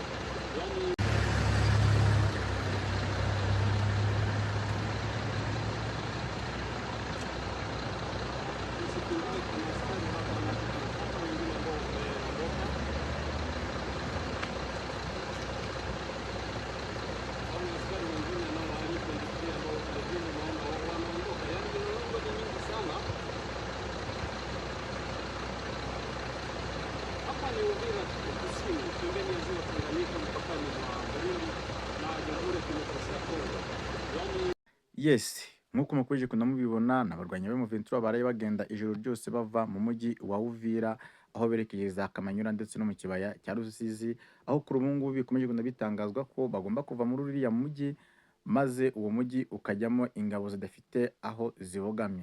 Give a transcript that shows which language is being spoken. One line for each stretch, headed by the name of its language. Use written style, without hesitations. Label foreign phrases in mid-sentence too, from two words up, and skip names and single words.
Swahili: Yaani sisi kingine kuna askari hapa wanapata wengine ambao wameondoka au askari wengine nao walipoingia ambao vilevile naona wanaondoka. Yaani milolongo ni mingi sana. Hapa ni Uvira kusini pembeni ya ziwa Tanganyika mpakani mwa Burundi na Jamhuri ya Kidemokrasia ya Kongo. Yaani Yes,
Kinyarwanda: nk'uko mukomeje kugenda mubibona ni abarwanyi b'M23 baraye bagenda ijoro ryose bava mu mujyi wa Uvira aho berekeye za Kamanyura ndetse no mu kibaya cya Rusizi, aho kuri ubu ngubu bikomeje kugenda bitangazwa ko bagomba kuva muri uriya mujyi maze uwo mujyi ukajyamo ingabo zidafite aho zibogamye.